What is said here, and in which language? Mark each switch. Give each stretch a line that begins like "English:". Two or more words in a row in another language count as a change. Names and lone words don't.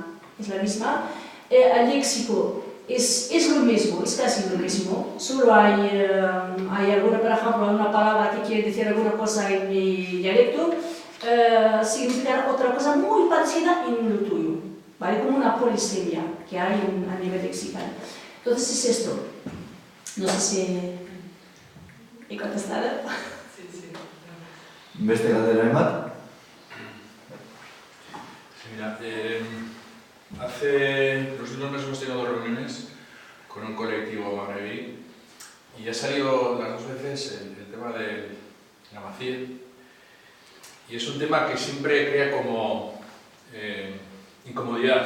Spanish: El léxico es lo mismo, es casi lo mismo, solo hay alguna, por ejemplo, una palabra que quiere decir alguna cosa en mi dialecto, significará otra cosa muy parecida en lo tuyo, ¿vale? Como una polisemia que hay a nivel lexical. Entonces es esto. No sé si he contestado. Sí.
Basque: ¿Beste galdera bat?
Spanish: Sí, mira, hace los últimos meses hemos tenido 2 reuniones con un colectivo magrebí y ha salido las 2 veces el tema de la Amasí. Y es un tema que siempre crea como incomodidad.